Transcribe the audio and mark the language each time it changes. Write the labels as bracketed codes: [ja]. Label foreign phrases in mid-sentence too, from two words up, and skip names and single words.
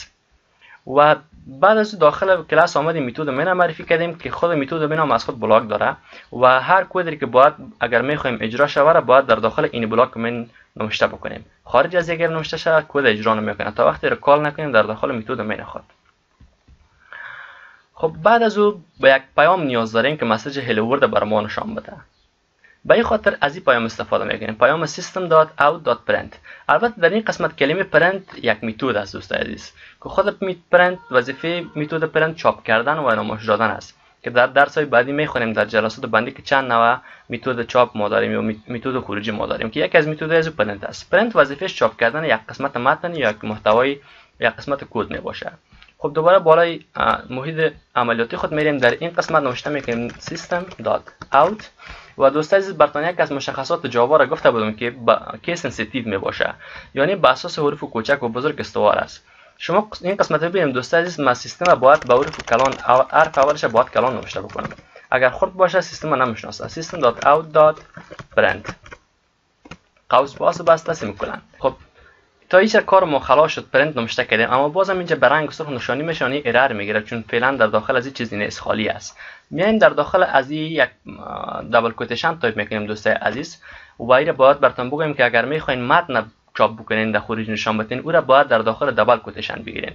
[fa] و بعد از داخل کلاس آمدیم متد من معرفی کردیم که خود متد من هم از خود بلاک داره و هر کدی که باید اگر میخوایم اجرا شود باید در داخل این بلاک من نوشته بکنیم. خارج از اگر نوشته شود کد اجرا نمیکنه تا وقتی کال نکنیم در داخل متد من خود. خب بعد از او به یک پیام نیاز داریم که [en] message hello world [fa] بر ما نشان بده. به این خاطر از این پیام استفاده میکنیم، پیام system.out.print. البته در این قسمت کلمه پرنت یک متد است دوست عزیز که خود پرنت وظیفه متد پرنت چاپ کردن و نمایش دادن است که در درس‌های بعدی میخونیم در جلسات بندی که چند نوع متد چاپ ما داریم یا متد خروجی ما داریم که یکی از متدهای از پرنت است. پرنت وظیفه‌اش چاپ کردن یک قسمت متن یا یک محتوای یک قسمت کد میباشه. خب دوباره بالای محیط عملیاتی خود میریم، در این قسمت نوشته میکنیم system.out و دوست عزیز براتون یک از مشخصات جاوا را گفته بودم که [en] case sensitive [fa] میباشه، یعنی بر اساس حروف کوچک و بزرگ استوار است. شما این قسمت رو ببینیم دوست عزیز، ما سیستم باید به حروف کلان حرف اولش باید کلان نوشته بکنم. اگر خرد باشه سیستم نمیشناسه. system.out.print قوس باز بسته سیمیکولن. خب تا اینجا کار ما خلاص شد، پرنت نوشته کردیم، اما بازم اینجا به رنگ سرخ نشانی میشه، ارر میگیره چون فعلا در داخل از این چیزی نیست، خالی است. میایم در داخل از این یک [en] double quotation [fa] تایپ میکنیم دوستای عزیز و اینو باید براتون بگم که اگر میخواین متن چاپ بکنین در خروج نشان بدین او را باید در داخل [en] double quotation [fa] بگیرین.